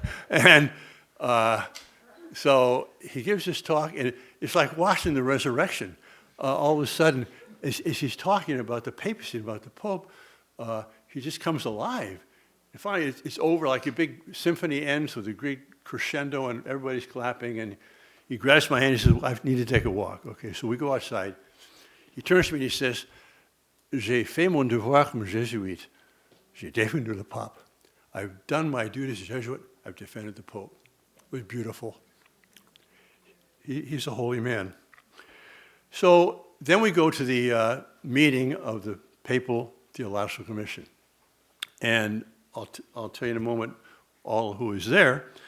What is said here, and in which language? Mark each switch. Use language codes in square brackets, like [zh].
[en] And so he gives this talk, and it's like watching the resurrection. All of a sudden, as he's talking about the papacy, about the Pope, he just comes alive. And finally, it's over, like a big symphony ends with a great crescendo, and everybody's clapping, and he grabs my hand and says, I need to take a walk. Okay, so we go outside. [fr] He turns to me and he says, J'ai fait mon devoir comme jésuite. J'ai défendu le pape. [en] I've done my duty as a Jesuit. I've defended the Pope. It was beautiful. He's a holy man. So then we go to the meeting of the Papal Theological Commission. And I'll tell you in a moment all who is there.